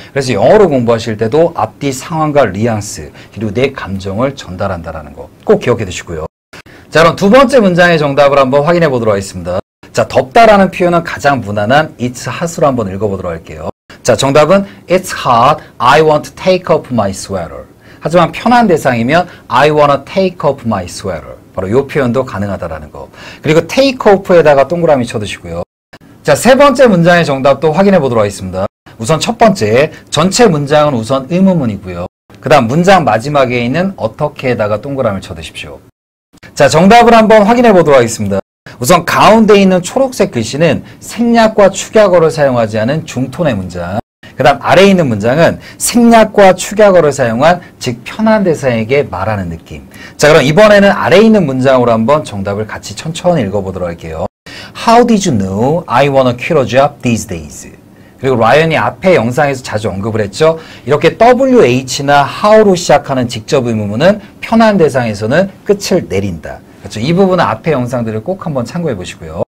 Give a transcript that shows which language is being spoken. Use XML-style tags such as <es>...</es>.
<ko>그래서 영어로 공부하실 때도 앞뒤 상황과 뉘앙스 그리고 내 감정을 전달한다라는 거 꼭 기억해 두시고요. 자, 그럼 두 번째 문장의 정답을 한번 확인해 보도록 하겠습니다. 자, 덥다라는 표현은 가장 무난한</ko> <en>It's hot</en> <ko>으로 한번 읽어보도록 할게요. 자, 정답은</ko> <en>It's hot. I want to take off my sweater.</en> <ko>하지만 편한 대상이면</ko> <en>I wanna take off my sweater.</en> <ko>바로 이 표현도 가능하다라는 거. 그리고 take off에다가 동그라미 쳐두시고요. 자, 세 번째 문장의 정답도 확인해 보도록 하겠습니다. 우선 첫 번째, 전체 문장은 우선 의문문이고요. 그 다음 문장 마지막에 있는 어떻게에다가 동그라미를 쳐두십시오. 자, 정답을 한번 확인해 보도록 하겠습니다. 우선 가운데 있는 초록색 글씨는 생략과 축약어를 사용하지 않은 중톤의 문장. 그 다음 아래에 있는 문장은 생략과 축약어를 사용한 즉 편한 대상에게 말하는 느낌. 자, 그럼 이번에는 아래에 있는 문장으로 한번 정답을 같이 천천히 읽어보도록 할게요.</ko> <en>How did you know I wanna quit a job these days?</en> <ko>그리고 라이언이 앞에 영상에서 자주 언급을 했죠. 이렇게 WH나 how로 시작하는 직접 의문문은 편한 대상에서는 끝을 내린다. 그렇죠. 이 부분은 앞에 영상들을 꼭 한번 참고해 보시고요.</ko>